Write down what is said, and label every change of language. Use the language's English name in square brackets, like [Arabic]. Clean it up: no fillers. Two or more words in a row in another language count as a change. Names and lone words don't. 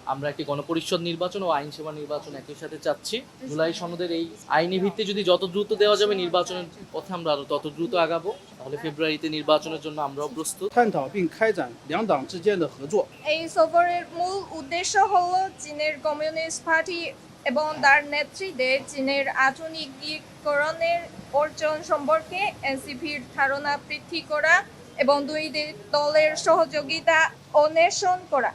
[Bangla] আমরা একটি গণপরিষদ নির্বাচন ও আইন সেবা নির্বাচন একই সাথে চাচ্ছি। জুলাই সনদের এই আইনি ভিত্তি যদি যত দ্রুত দেওয়া যাবে নির্বাচনের পথে আমরা আরো তত দ্রুত আগাবো। তাহলে ফেব্রুয়ারিতে নির্বাচনের জন্য আমরাও প্রস্তুত। [Chinese] 探讨并开展两党之间的合作。 [Bangla] এই সফরের মূল উদ্দেশ্য হল চীনের কমিউনিস্ট পার্টি এবং তার নেতৃত্বে চীনের আধুনিকীকরণের অর্জন সম্পর্কে এনসিপির ধারণা বৃদ্ধি করা এবং দুই দলের সহযোগিতা অন্বেষণ করা।